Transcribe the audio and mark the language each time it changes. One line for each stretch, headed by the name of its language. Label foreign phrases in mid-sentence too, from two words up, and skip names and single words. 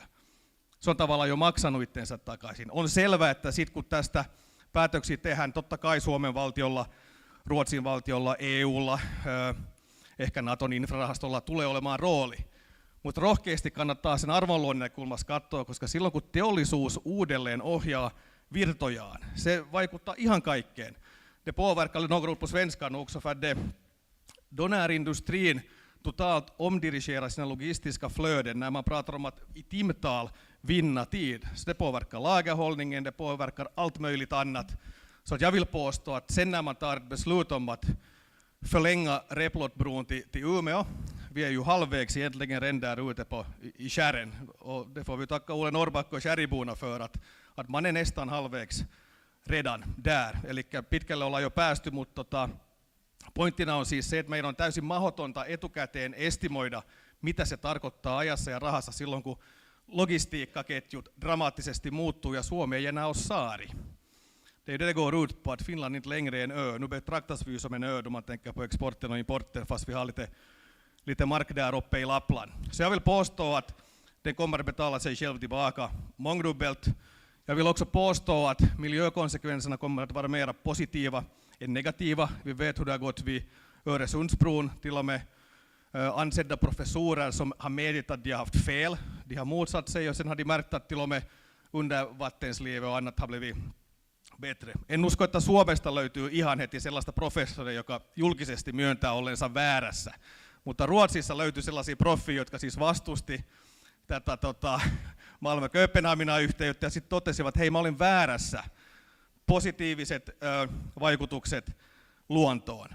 Finnish: Se on tavallaan jo maksanut itsensä takaisin. On selvää, että sitten kun tästä päätöksiä tehdään, totta kai Suomen valtiolla, Ruotsin valtiolla, EUlla, ehkä Naton infrarahastolla tulee olemaan rooli. Mutta rohkeasti kannattaa sen arvonluonnin näkökulmasta katsoa, koska silloin kun teollisuus uudelleen ohjaa virtojaan, se vaikuttaa ihan kaikkeen.
Swedish: Det påverkar något på svenska också för att då när industrin totalt omdirigerar sina logistiska flöden, när man pratar om att i timtal vinna tid, så det påverkar lagerhållningen, det påverkar allt möjligt annat. Så att jag vill påstå att sen när man tar ett beslut om att förlänga Replotbron till Umeå, vi är ju halvvägs egentligen redan där ute i Kärren, och det får vi tacka Ole Norrbacka och Kärriborna för att man är nästan halvvägs redan där.
Finnish: Eli pitkälle ollaan jo päästy, mutta pointtina on siis se, että meidän on täysin mahdotonta etukäteen estimoida, mitä se tarkoittaa ajassa ja rahassa silloin, kun logistiikkaketjut dramaattisesti muuttuu ja Suomi ei enää ole saari.
Swedish: Det går ut på att Finland inte längre är en ö. Nu betraktas vi som en ö då man tänker på exporten och importen, fast vi har lite mark där uppe i Lappland. Så jag vill påstå att den kommer att betala sig själv tillbaka mångdubbelt. Jag vill också påstå att miljökonsekvenserna kommer att vara mer positiva än negativa. Vi vet hur det har gått vid Öresundsbron. Till och med ansedda professorer som har medgett att de har haft fel. De har motsatt sig och sen har de märkt att till och med undervattenslivet och annat har blivit bättre.
Finnish: En usko, että Suomesta löytyy ihan heti sellaista professoria, joka julkisesti myöntää ollensa väärässä. Mutta Ruotsissa löytyy sellaisia proffia, jotka siis vastusti tätä Malmö-Kööpenhamina-yhteyttä ja sitten totesivat, että hei, mä olin väärässä. Positiiviset vaikutukset luontoon.